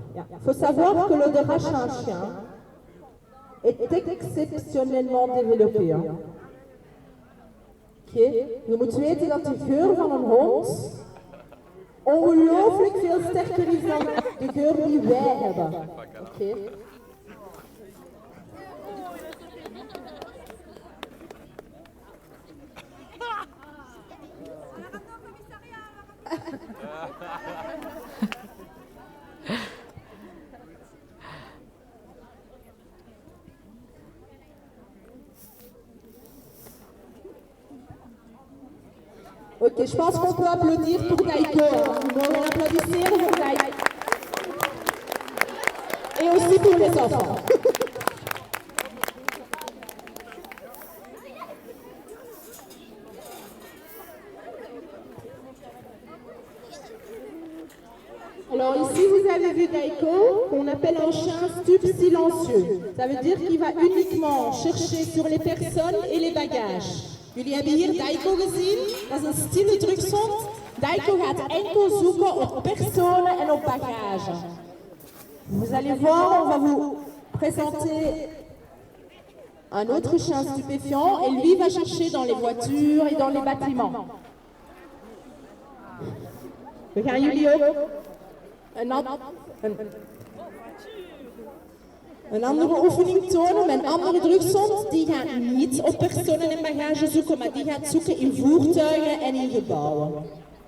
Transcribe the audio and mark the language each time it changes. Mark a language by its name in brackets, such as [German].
[French] Il faut savoir que l'odorat chez un chien est exceptionnellement développé. Hein. Okay. [Dutch] Je moet weten dat de geur van een hond ongelooflijk veel sterker is dan de geur die wij hebben. Okay. [French] Ok, je pense qu'on peut applaudir pour Daiko. On applaudit pour Daiko. Et aussi pour les enfants. Alors ici vous avez vu Daiko, qu'on appelle un chien stup silencieux. Ça veut dire qu'il va uniquement chercher sur les personnes et les bagages. [Dutch] Jullie hebben hier Daiko gezien, dat is een stille drugshond. Daiko gaat enkel zoeken op personen en op bagage. [French] Vous allez voir, on va vous présenter un autre chien stupéfiant et lui va chercher dans les voitures et dans les bâtiments. [Dutch] We gaan jullie ook een andere oefening tonen met een andere drugshond. Die gaat niet op personen en bagage zoeken, maar die gaat zoeken in voertuigen en in gebouwen.